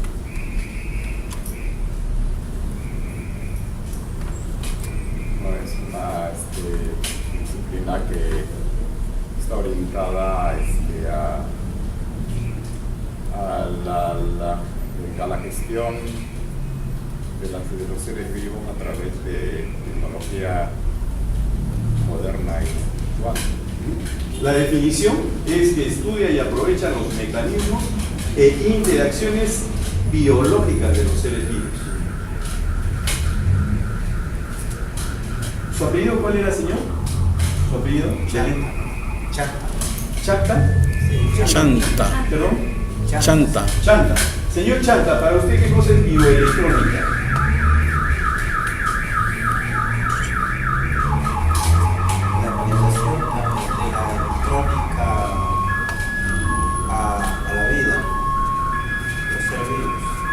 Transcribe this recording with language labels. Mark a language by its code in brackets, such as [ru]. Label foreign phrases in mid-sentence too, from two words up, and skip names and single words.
[es] No, es una disciplina que está orientada a la gestión de los seres vivos a través de tecnología moderna y actual. La definición es que estudia y aprovecha los mecanismos e interacciones biológicas de los seres vivos. ¿Su apellido cuál era, señor? ¿Su apellido? Chanta. ¿Chacta? Chanta. ¿Perdón? Chanta. Chanta. Señor Chanta, para usted, ¿qué cosa es bioelectrónica? La organización de la electrónica a la vida, los seres vivos.